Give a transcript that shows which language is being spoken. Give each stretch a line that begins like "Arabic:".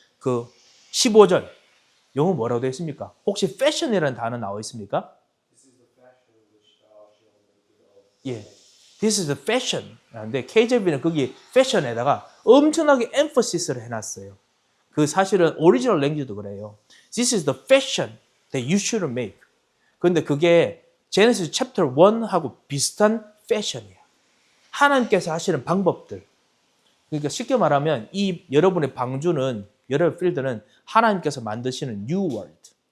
Korean: 그 15절 영어 뭐라고 되어 있습니까? 혹시 fashion이라는 단어 나와 있습니까? 예,
English: This is the fashion.
Korean: 근데 KJV는 거기 fashion에다가 엄청나게 emphasis 해놨어요. 그 사실은 오리지널 랭귀지도 그래요.
English: This is the fashion that you should make.
Korean: 그런데 그게 제네시스 챕터 1하고 비슷한 fashion이에요. 하나님께서 하시는 방법들. 그러니까 쉽게 말하면 이 여러분의 방주는 여러분 필드는 하나님께서 만드시는
English: new world.